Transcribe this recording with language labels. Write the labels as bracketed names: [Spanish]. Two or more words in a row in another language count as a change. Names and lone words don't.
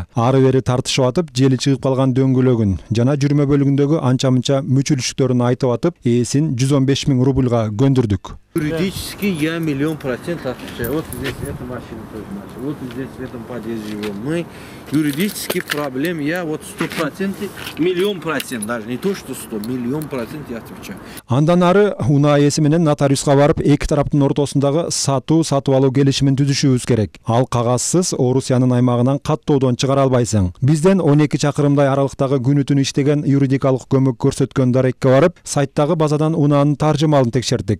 [Kyrgyz] Ары бери тартышып атып, жели чыгып калган дөңгөлөгүн жана жүрмө бөлүгүндөгү анча-мынча мүчүлүштүктөрүн айтып атып, ээсин 115 000 рубльга көндүрдүк. [Russian] Юридически я 100% отвечаю. Вот здесь эта машина тоже наша. Вот здесь в этом подъезде живем мы. Юридически проблем я вот 100%, 1000000%, даже не то, что 100, 1000000% я отвечаю. [Kyrgyz] Андан ары унаа ээси менен нотариуска барып, эки тараптын ортосундагы сатуу алуу келишимин түзүшүбүз керек. Ал кагазсыз Орусиянын аймагынан каттоодон чыгара албайсың. Бизден 12 чакырымдай аралыктагы күнү түнү иштеген юридикалык көмөк көрсөткөн дарекке барып, сайттагы базадан унаанын таржымалын текшердик.